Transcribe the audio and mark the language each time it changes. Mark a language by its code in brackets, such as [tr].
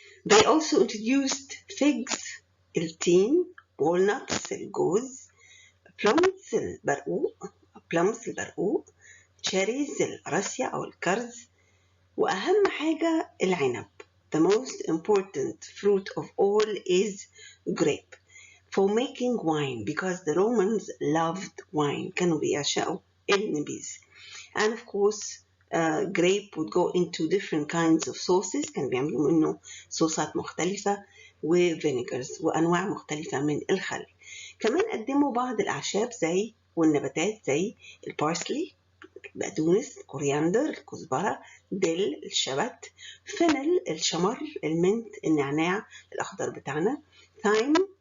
[en] They also introduced figs [ar] التين walnuts الجوز plums البرقوق cherries القراصية أو الكرز، وأهم حاجة العنب. [en] The most important fruit of all is grape for making wine, because the Romans loved wine. [ar] كانوا بيعشقوا النبيذ. [en] And of course grape would go into different kinds of sauces. [ar] كانوا بيعملوا منه صوصات مختلفة وفينيجرز وأنواع مختلفة من الخل. كمان قدموا بعض الأعشاب زي والنباتات زي البارسلي بقدونس كورياندر الكزبرة ديل الشبت فنل الشمر المنت النعناع الأخضر بتاعنا ثايم